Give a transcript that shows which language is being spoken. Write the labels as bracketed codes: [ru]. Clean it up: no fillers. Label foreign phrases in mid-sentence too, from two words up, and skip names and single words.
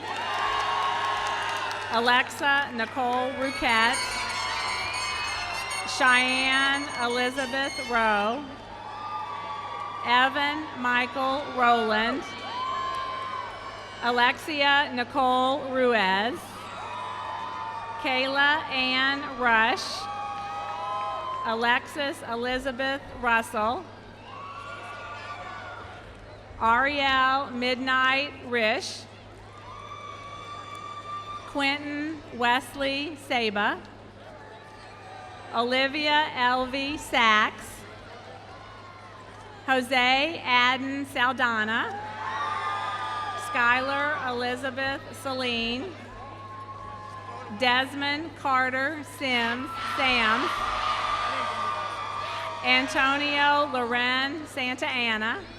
[en] Alexa Nicole Rouquette, Cheyenne Elizabeth Rowe, Evan Michael Rowland, Alexia Nicole Ruiz, Kayla Ann Rush, Alexis Elizabeth Russell, Ariel Midnight Rish, Quentin Wesley Saba, Olivia Elvie Sachs, Jose Adden Saldana, Skylar Elizabeth Celine, Desmond Carter Sams, Antonio Loren Santa Ana,